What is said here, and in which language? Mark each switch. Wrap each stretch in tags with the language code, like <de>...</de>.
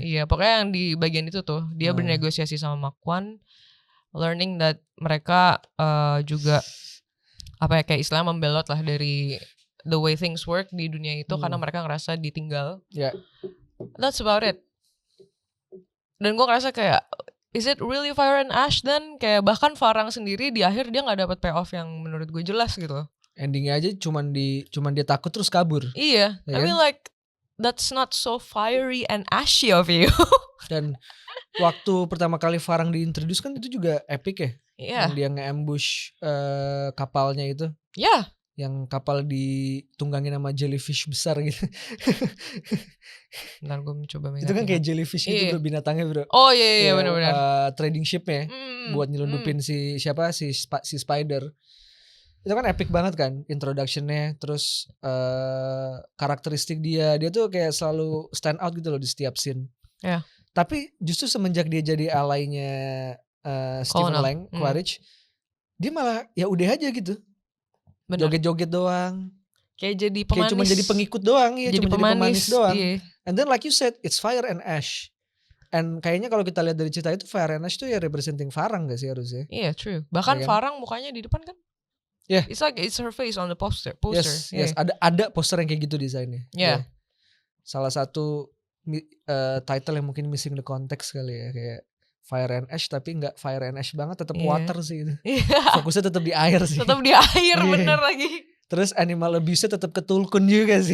<id>Iya, pokoknya yang di bagian itu tuh dia bernegosiasi sama Makwan,</id> <en>learning that</en> <id>mereka juga kayak istilah membelot lah dari</id> <en>the way things work</en> <id>di dunia itu karena mereka ngerasa ditinggal.</id> <en>Yeah. That's about it.</en> <id>Dan gue ngerasa kayak</id> <en>is it really Fire and Ash then?</en> <id>Kayak bahkan Farang sendiri di akhir dia nggak dapat payoff yang menurut gue jelas gitu. Endingnya aja cuman dia takut terus kabur.</id> <en>Iya, I mean like that's not so fiery and ashy of you.</en> <id>Dan waktu pertama kali Farang diintroduce kan itu juga epic ya. Iya. Yang dia nge-ambush kapalnya itu. Iya. Yang kapal ditunggangin sama jellyfish besar gitu. Bentar gue mencoba itu kan kayak jellyfish gitu bro, binatangnya bro. Oh iya benar-benar. Trading shipnya buat nyelundupin si Spider. Itu kan epic banget kan introduction-nya. Terus karakteristik dia tuh kayak selalu stand out gitu loh di setiap scene.</id> <en>Yeah.</en> <id>Tapi justru semenjak dia jadi alainya Stephen Lang, Quaritch, dia malah ya udah aja gitu. Bener. Joget-joget doang. Kayak jadi pemanis. Kayak cuma jadi pengikut doang ya, jadi cuma pemanis doang. Iya.</id> <en>And then like you said, it's Fire and Ash.</en> <id>And kayaknya kalau kita lihat dari cerita itu Fire and Ash tuh ya representing Farang gak sih harusnya? Iya, true. Bahkan ya kan? Farang mukanya di depan kan?</id> <en>Yeah. It's like it's her face on the poster.</en> <id>Yes, ada poster yang kayak gitu desainnya.</id> <en>Yeah.</en> <id>Salah satu title yang mungkin</id> <en>missing the context</en> <id>kali ya, kayak Fire and Ash tapi nggak Fire and Ash banget, tetap water sih itu. Fokusnya tetap di air sih. Tetap di air bener lagi. Terus animal abuse-nya tetap ketulkun juga sih.</id>